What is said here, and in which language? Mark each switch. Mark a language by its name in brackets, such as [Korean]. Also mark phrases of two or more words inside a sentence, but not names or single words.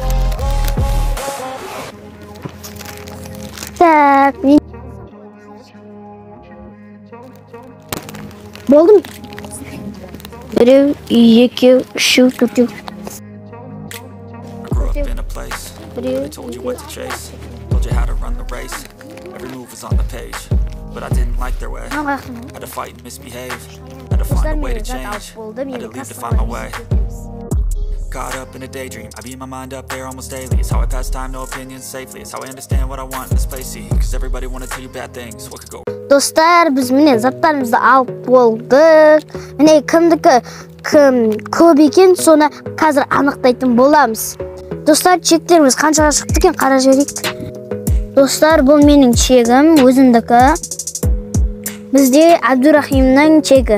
[Kazakh] Так, мен... Болдым. Біреу, екеу, үшеу, төртеу. Біреу, [English] Caught up in a daydream, I beat my mind up there almost daily. It's how I pass time, no opinions safely. It's how I understand what I want in this place, see. Cause everybody wanna tell you bad things, what could go. [Kazakh] Достар, біз міне заттарымызды алып болдық. Міне кімдікі көп екен, соны қазір анықтайтын боламыз. Достар, чектеріміз қаншаға шықты екен, қара жіберейік. Достар, бұл менің чегім, өзімдікі. Бізде Абдурахимнің чегі.